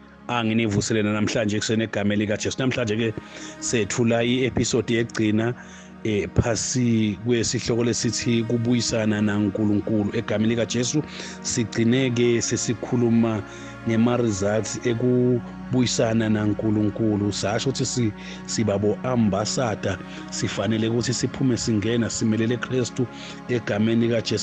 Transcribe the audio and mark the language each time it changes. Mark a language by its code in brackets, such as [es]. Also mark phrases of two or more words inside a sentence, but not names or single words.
[zu] Anginivuselena namhlanje kusene egama likaJesu. Namhlanje ke sethula i-episode yegcina phasi kwesihloko lesithi kubuyisana naNkulunkulu. Egama likaJesu sigcineke sesikhuluma ngema-results ekubuyisana naNkulunkulu. Sasho ukuthi sibabo ambassador, sifanele ukuthi siphume singena simelele Kristu egameni likaJesu.